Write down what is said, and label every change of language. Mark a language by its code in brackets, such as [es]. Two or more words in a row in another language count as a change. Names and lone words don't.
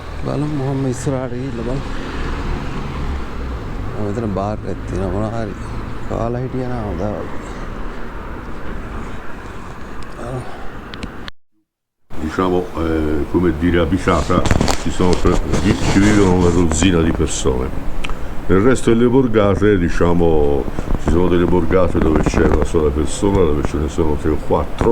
[si] බලමු මොහොම ඉස්සරහට ගිහිල්ලා බලමු. මෙතන බාර් එකක් තියෙනවා මොනවා හරි කාලා හිටියා නම් හොඳයි. [it] Diciamo, come dire, abitata, ci vivono una dozzina di persone. Nel resto delle borgate, diciamo, ci sono delle borgate dove c'è una sola persona, dove ce ne sono 3 o 4.